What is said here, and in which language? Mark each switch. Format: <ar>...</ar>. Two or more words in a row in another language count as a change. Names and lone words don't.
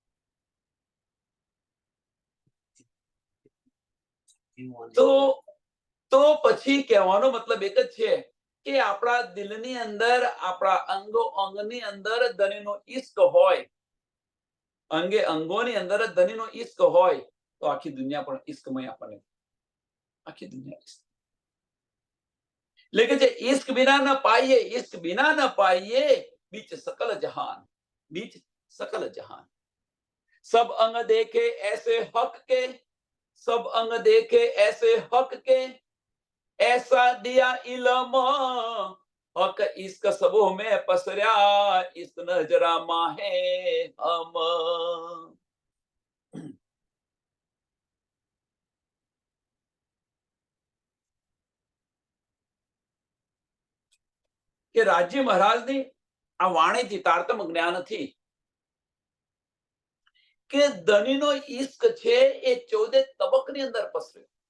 <gu>તો પછી કહેવાનો મતલબ એક જ છે કે આપણા દિલની અંદર, આપણા અંગોની અંદર ધનીનો ઈશ્ક હોય, અંગોની અંદર ધનીનો ઈશ્ક હોય તો આખી દુનિયા પણ ઈશ્કમય આપણને, આખી દુનિયા.</gu> <hi>लेकिन जे इश्क बिना न पाइए, इश्क बिना न पाइए, बीच सकल जहान, बीच सकल जहान। सब अंग देखे ऐसे हक के, सब अंग देखे ऐसे हक के, ऐसा दिया इल्म, हक इश्क सबो में पसर्या, इश्क नजरा माहे हम।</hi> <gu>કે રાજ્ય મહારાજની આ વાણીથી તારતમ જ્ઞાનથી કે ધનીનો ઈશ્ક છે એ 14 તબકની અંદર પસર્યો.</gu>